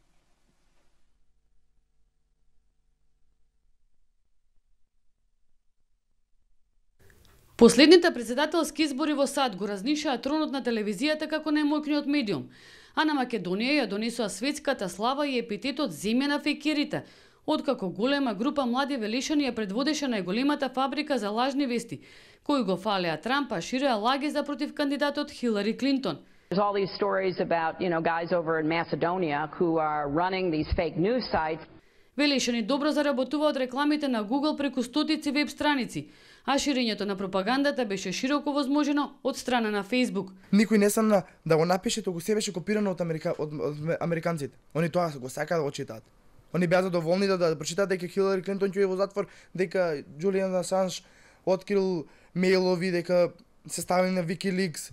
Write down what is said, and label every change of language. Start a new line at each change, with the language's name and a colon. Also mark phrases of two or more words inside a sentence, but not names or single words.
Macedonian: Последните председателски избори во САД го разнишаа тронот на телевизијата како најмоќниот медиум, а на Македонија ја донесоа светската слава и епитетот земја на фекерите, откако голема група млади велишани ја предводеше најголемата фабрика за лажни вести, кои го фалеа Трамп, а ширеа лаги за против кандидатот Хилари Клинтон.
English: There's all these stories about, guys over in Macedonia who are running these fake news sites.
Macedonian: Велишани добро заработува од рекламите на Google преку стотици веб страници, а ширењето на пропагандата беше широко возможено од страна на Facebook. Никој не сакна да го напише, тоа се беше копирано од американците. Они тоа го сакаат да го читаат. Они беа задоволни да прочитаат дека Хилари Клинтон ќе во затвор, дека Џулијан Асанж открил мејлови, дека се ставени на WikiLeaks.